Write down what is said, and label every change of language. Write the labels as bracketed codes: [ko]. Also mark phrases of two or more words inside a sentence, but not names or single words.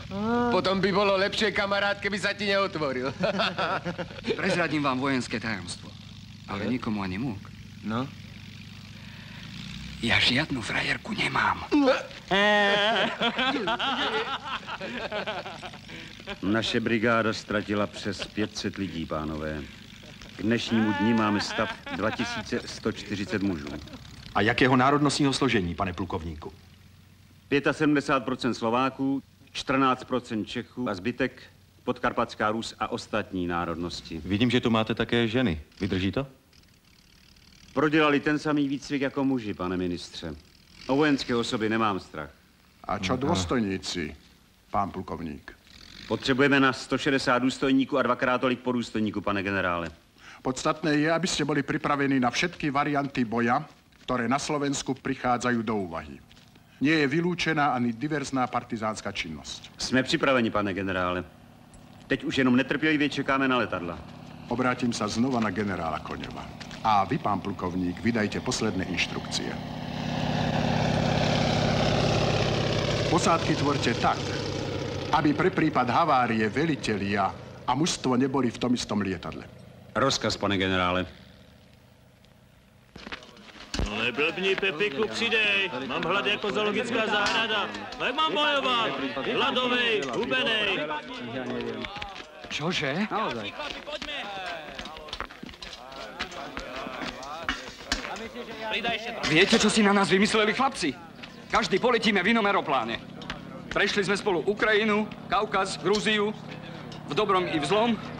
[sk] Potom by bolo lepšie, kamarát, keby sa ti neotvoril. Prezradím vám vojenské tajomstvo. Ale nikomu ani múk. No? Ja žiadnu frajerku nemám. [cs] Naše brigáda ztratila přes 500 lidí, pánové. K dnešnímu dni máme stav 2140 mužů. A jakého národnostního složení, pane plukovníku? 75% Slováků, 14% Čechů a zbytek Podkarpatská Rus a ostatní národnosti. Vidím, že tu máte také ženy. Vydrží to? Prodělali ten samý výcvik jako muži, pane ministře. O vojenské osoby nemám strach. [sk] A čo dôstojníci, pán plukovník? [cs] Potřebujeme na 160 důstojníků a 2x tolik podůstojníků, pane generále. [sk] Podstatné je, aby ste boli pripravení na všetky varianty boja, ktoré na Slovensku prichádzajú do úvahy. Nie je vylúčená ani diverzná partizánska činnosť. [cs] Jsme připraveni, pane generále. Teď už jenom netrpělivě čekáme na letadla. [sk] Obrátim sa znova na generála Koňova. A vy, pán plukovník, vydajte posledné inštrukcie. Posádky tvorte tak, aby pre prípad havárie velitelia a mužstvo neboli v tom istom lietadle. [cs] Rozkaz, pane generále. Neblbni, Pepiku, přidej. Mám hlad jako zoologická zahrada. Jak mám bojovat? Hladovej, hubenej. [sk] Čože? Naozaj. Viete, čo si na nás vymysleli, chlapci? Každý poletíme v inom aeropláne. Prešli sme spolu Ukrajinu, Kaukaz, Grúziu, v dobrom i v zlom.